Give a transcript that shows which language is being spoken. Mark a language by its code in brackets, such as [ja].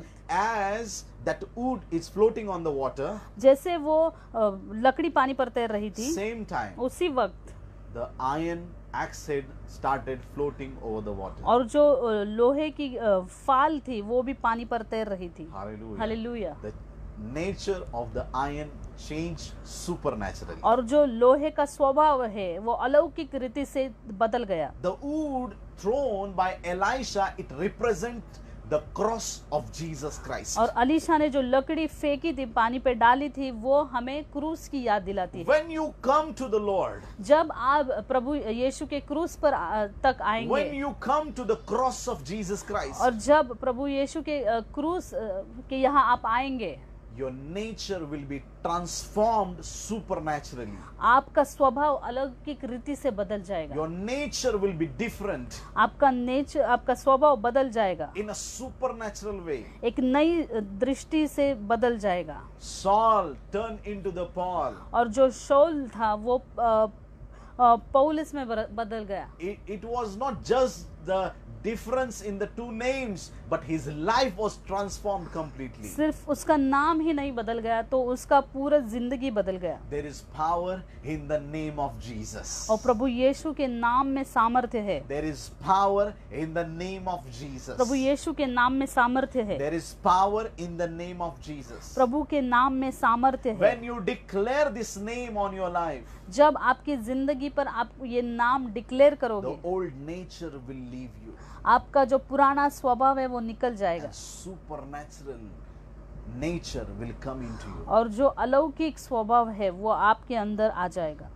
[en] as that wood is floating on the water, [hi] जैसे वो लकड़ी पानी पर तैर रही थी, [en] same time [hi] उसी वक्त [en] the iron axe head started floating over the water. [hi] और जो लोहे की फाल थी वो भी पानी पर तैर रही थी। [en] Hallelujah. [hi] Hallelujah. [en] The nature of the iron changed supernaturally. [hi] और जो लोहे का स्वभाव है वो अलौकिक रीति से बदल गया। [en] The wood thrown by Elisha, it represents the cross of Jesus Christ. [hi] और अलीशा ने जो लकड़ी फेंकी थी पानी पे डाली थी वो हमें क्रूस की याद दिलाती है। [en] When you come to the Lord, [hi] जब आप प्रभु यीशु के क्रूस पर तक [en] when [hi] आएंगे [en] you come to the cross of Jesus Christ, [hi] और जब प्रभु यीशु के क्रूस के यहाँ आप आएंगे, [en] your nature will be transformed supernaturally. [hi] आपका स्वभाव अलौकिक रीति से बदल जाएगा। [en] Your nature will be different [hi] आपका स्वभाव बदल जाएगा, [en] in a supernatural way. [hi] एक नई दृष्टि से बदल जाएगा। [en] Saul turned into the Paul. [hi] और जो शौल था वो पौलुस में बदल गया। [en] It was not just the difference in the two names, but his life was transformed completely. [hi] सिर्फ उसका नाम ही नहीं बदल गया तो उसका पूरा जिंदगी बदल गया। [en] There is power in the name of Jesus. [hi] और प्रभु यीशु के नाम में सामर्थ्य है। [en] There is power in the name of Jesus. [hi] प्रभु यीशु के नाम में सामर्थ्य है। [en] There is power in the name of Jesus. [hi] प्रभु के नाम में सामर्थ्य है। [en] When you declare this name on your life, [hi] जब आपकी जिंदगी पर आप ये नाम डिक्लेयर [en] the [hi] करोगे, [en] old nature will leave you. [hi] आपका जो पुराना स्वभाव है वो निकल जाएगा [en] And supernatural nature will come into you. [hi] और जो अलौकिक स्वभाव है वो आपके अंदर आ जाएगा।